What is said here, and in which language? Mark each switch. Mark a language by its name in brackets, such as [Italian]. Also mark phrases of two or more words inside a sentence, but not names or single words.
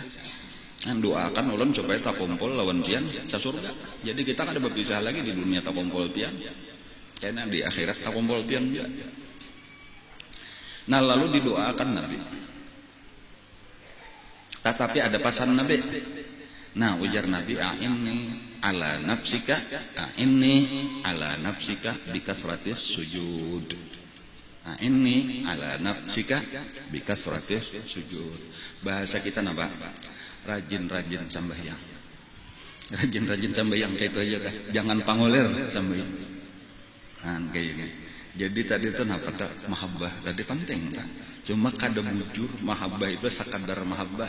[Banjar] Kan doakan ulun supaya tak kumpul lawan pian sa surga. Jadi kita kan ada berpisah lagi di dunia tak kumpul pian. Karena di akhirat tak kumpul pian juga. Nah lalu didoakan Nabi. Tetapi ada pesan Nabi. [Arabic] Nah ujar Nabi, أعني على نفسك بكثرة السجود. أعني على نفسك بكثرة السجود. [Banjar] Bahasa kita napa? Rajin-rajin sambayang. Rajin-rajin sambayang kayak itu aja kah? Jangan pangulir sambayang. Nah kayak gini. Jadi tadi itu napa tak mahabbah tadi penting tak? Cuma kada bujur mahabbah itu sekadar mahabbah.